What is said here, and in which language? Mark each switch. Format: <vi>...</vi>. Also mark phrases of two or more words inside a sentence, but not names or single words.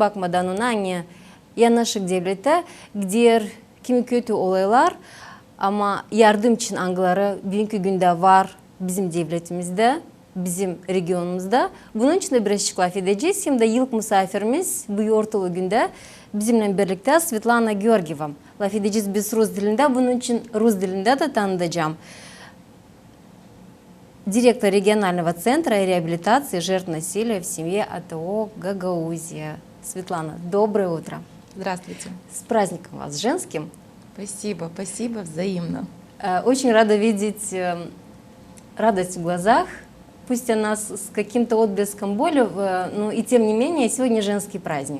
<gag>Bakmadan ona hani yanaşık devlette gider kimi kötü olaylar ama yardım için angıları bugünkü günde var bizim devletimizde. Bizim regionumuzda. Bunun için de biraz laf edeceğiz. Hem de yıllık misafirimiz bu yortulu günde bizimle birlikte Svetlana Georgieva. Laf edeceğiz biz Rus dilinde. Bunun için Rus dilinde de tanıtacağım.</gag> <ru>Директор регионального центра реабилитации жертв насилия в семье АТО Гагаузия. Светлана, доброе утро. Здравствуйте. С праздником вас, женским. Спасибо, спасибо, взаимно. Очень рада видеть радость в глазах пусть она с каким-то отблеском боли, но и тем не менее, сегодня женский праздник.</ru>